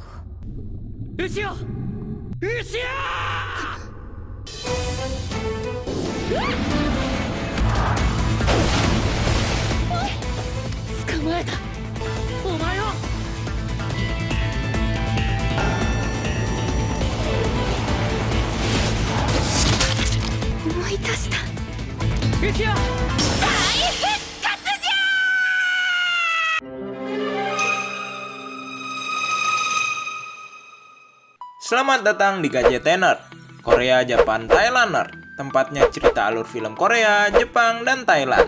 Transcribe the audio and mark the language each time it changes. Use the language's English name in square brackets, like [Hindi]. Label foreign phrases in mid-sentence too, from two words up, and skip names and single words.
[Japanese] うちよ、うちよ。捕まえた。お前を。思い出した。うちよ。 [Indonesian] Selamat datang di Gadgetener, Korea, Japan, Thailander. Tempatnya cerita alur film Korea, Jepang, dan Thailand.